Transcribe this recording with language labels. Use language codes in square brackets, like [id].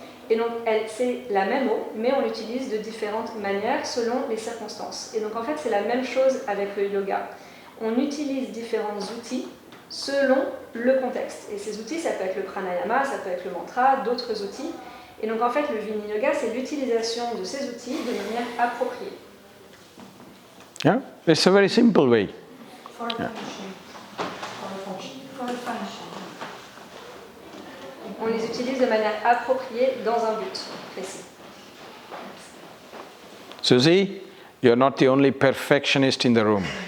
[fr] Et donc, c'est la même eau, mais on l'utilise de différentes manières selon les circonstances. Et donc, en fait, c'est la même chose avec le yoga. On utilise différents outils selon le contexte. Et ces outils, ça peut être le pranayama, ça peut être le mantra, d'autres outils. Et donc, en fait, le Viniyoga, c'est l'utilisation de ces outils de manière appropriée. [en] Yeah, it's a very simple way. For a function. For a function. [fr] On les utilise de manière appropriée dans un but précis. [en] Susie, you're not the only perfectionist in the room.